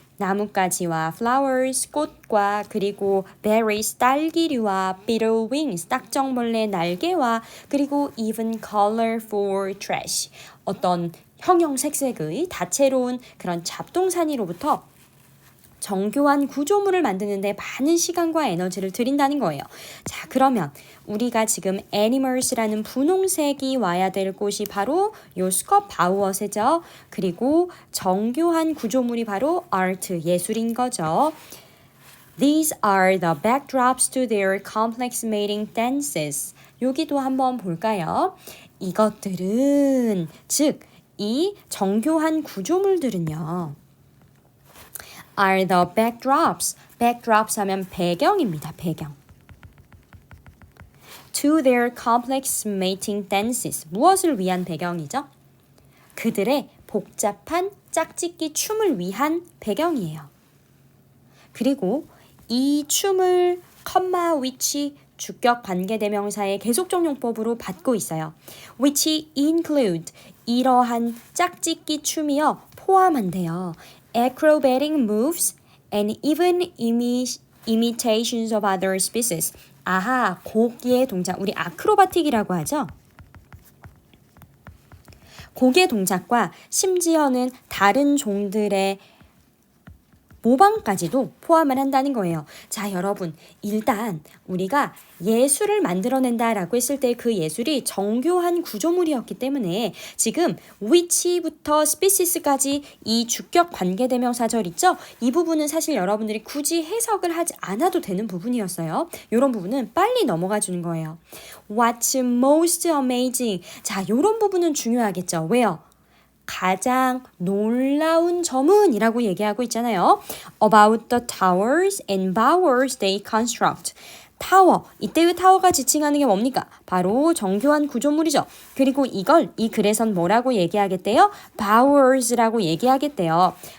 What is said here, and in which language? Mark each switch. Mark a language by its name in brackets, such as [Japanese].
[Korean] 나뭇가지와 [English] flowers, [Korean] 꽃과 그리고 [English] berries, [Korean] 딸기류와 [English] beetle wings, [Korean] 딱정벌레 날개와 그리고 [English] even colorful trash, [Korean] 어떤 형형색색의 다채로운 그런 잡동사니로부터 정교한 구조물을 만드는데 많은 시간과 에너지를 들인다는 거예요. 자, 그러면 우리가 지금 animals라는 분홍색이 와야 될 곳이 바로 요 스컷 바우어새죠. 그리고 정교한 구조물이 바로 art, 예술인 거죠. [English] These are the backdrops to their complex mating dances. [Korean] 여기도 한번 볼까요? 이것들은, 즉, 이 정교한 구조물들은요. [English] are the backdrops. backdrops [Korean] 하면 배경입니다. 배경. [English] to their complex mating dances. [Korean] 무엇을 위한 배경이죠? 그들의 복잡한 짝짓기 춤을 위한 배경이에요. 그리고 이 춤을 컴마 which 주격 관계대명사의 계속적용법으로 받고 있어요. [English] which include [Korean] 이러한 짝짓기 춤이요 포함한대요. [English] acrobatic moves and even imitations of other species. [Korean] 아하, 고기의 동작, 우리 아크로바틱이라고 하죠. 고기의 동작과 심지어는 다른 종들의 모방까지도 포함을 한다는 거예요. 자, 여러분, 일단 우리가 예술을 만들어낸다라고 했을 때 그 예술이 정교한 구조물이었기 때문에 지금 which부터 species까지 이 주격 관계대명사절 있죠? 이 부분은 사실 여러분들이 굳이 해석을 하지 않아도 되는 부분이었어요. 이런 부분은 빨리 넘어가 주는 거예요. [English] What's most amazing? [Korean] 자, 이런 부분은 중요하겠죠. 왜요? 가장 놀라운 점은 이라고 얘기하고 있잖아요. [English] About the towers and bowers they construct. [Korean] 타워, 이때의 타워가 지칭하는 게 뭡니까? 바로 정교한 구조물이죠. 그리고 이걸 이 글에선 뭐라고 얘기하겠대요? bowers라고 얘기하겠대요.